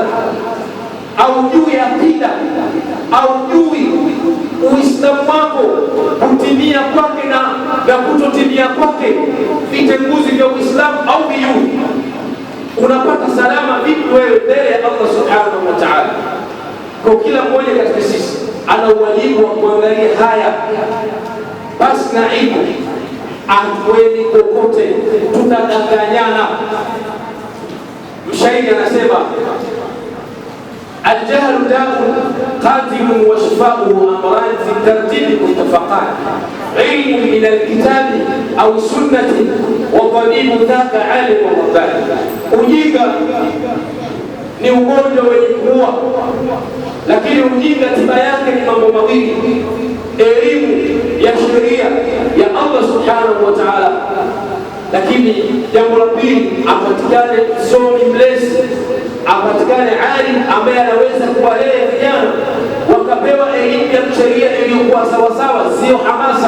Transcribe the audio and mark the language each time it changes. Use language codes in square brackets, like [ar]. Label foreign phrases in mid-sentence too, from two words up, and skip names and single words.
[sw] Au juu ya akida, au juu Uislamu wako kutimia kwake na kutotimia kwake, vitenguzi vya Uislamu au vijuu, unapata salama vipi wewe mbele ya Allah [ar] سبحانه وتعالى? [sw] Kwa kila mmoja katika sisi ana wajibu wa kuangalia haya, basi na ilmu atweni kokote, tutadanganyana. Mshairi anasema, [ar] الجهل داء قاتل وشفاؤه أمران في الترتيب متفقان، علم من الكتاب أو السنة وطبيب ذاك عالم رباني. [sw] Ujinga ni ugonjwa wenye kuua, lakini ujinga tiba yake ni mambo mawili: elimu ya sheria ya Allah [ar] سبحانه وتعالى, [sw] lakini jambo la pili, apatikane msomi mlezi, apatikane alim ambaye anaweza kuwalea vijana wakapewa elimu ya sheria iliyokuwa sawasawa, sio hamasa.